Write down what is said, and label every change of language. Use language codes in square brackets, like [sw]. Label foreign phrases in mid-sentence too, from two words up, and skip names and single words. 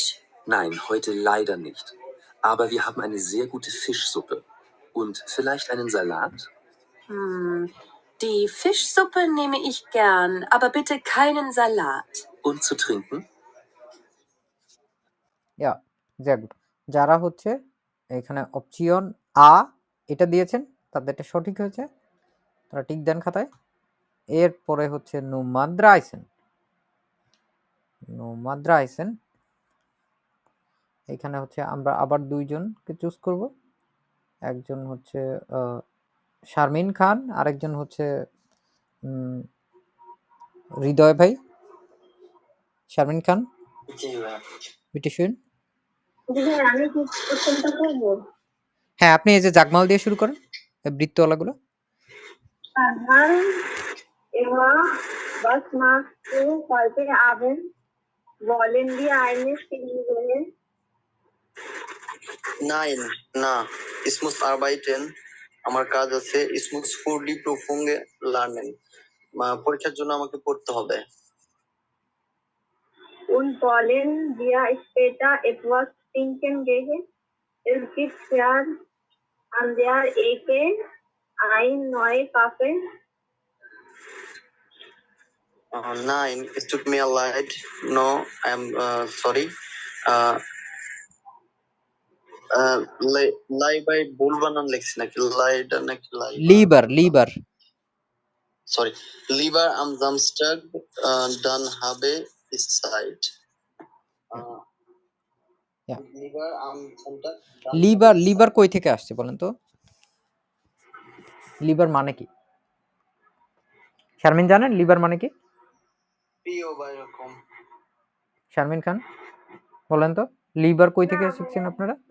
[de] Nein, heute leider nicht. Aber wir haben eine sehr gute Fischsuppe. Und vielleicht einen Salat? Die Fischsuppe nehme ich gern, aber bitte keinen Salat. Und zu trinken? Ja, sehr gut। [bn] যারা হচ্ছে এখানে অপশন আ এটা দিয়েছেন তাদেরটা সঠিক হয়েছে, তারা টিক দেন খাতায়। এরপরে হচ্ছে নোমাদ্রাইসেন। এখানে হচ্ছে আমরা আবার দুইজনকে চুজ করব, একজন হচ্ছে শারমিন খান, আরেকজন হচ্ছে হৃদয় ভাই। শারমিন খান, [de] bitte schön. [bn] হ্যাঁ, আপনি এই যে জাগমাল দিয়ে শুরু করেন, বৃত্তওয়ালাগুলো। [de] Was machst du heute Abend? Wollen wir eine Film sehen? Nein, na, ich muss arbeiten। [bn] আমার কাজ আছে। [de] Ich muss für die Prüfung lernen। [bn] পরীক্ষার জন্য আমাকে পড়তে হবে। [de] Und wollen wir später etwas trinken gehen? Es gibt hier an der Ecke ein neues Café. Nein, es tut mir leid। [en] No, I am sorry। [bn] লাইবাই ভুল বানান লিখছি নাকি? লাইডা নাকি লিবার। [de] Sorry, lieber am Samstag, dann habe ich Zeit। [en] Yeah. [de] lieber am Samstag [bn] লিভার কই থেকে আসছে বলেন তো? লিভার মানে কি? শারমিন জানেন লিভার মানে কি? প্রিয় বা এরকম শারমিন খান বলেন তো লিভার কই থেকে শিখছেন আপনারা?